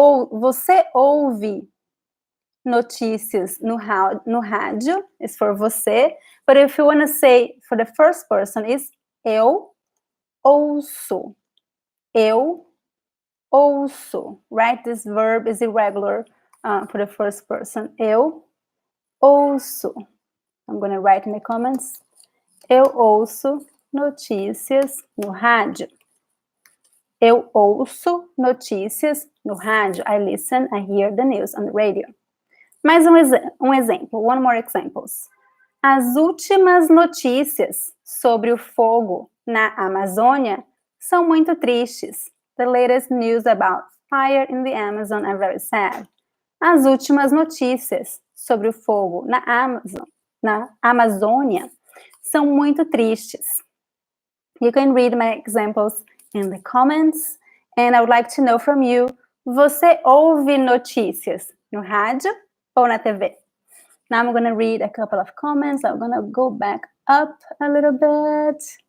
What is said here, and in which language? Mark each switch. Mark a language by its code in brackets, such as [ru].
[pt] Você ouve notícias no rádio, [en] is for [pt] você. [en] But if you want to say for the first person, is [pt] eu ouço. Eu ouço, [en] right? This verb is irregular for the first person. [pt] Eu ouço. [en] I'm going to write in the comments. [pt] Eu ouço notícias no rádio. Eu ouço notícias no rádio. [en] I listen, I hear the news on the radio. [pt] Mais um exemplo, [en] one more examples. [pt] As últimas notícias sobre o fogo na Amazônia são muito tristes. [en] The latest news about fire in the Amazon are very sad. [pt] As últimas notícias sobre o fogo na Amazônia são muito tristes. [en] You can read my examples in the comments, and I would like to know from you, [pt] você ouve notícias no rádio ou na TV? [en] Now I'm going to read a couple of comments. I'm going to go back up a little bit.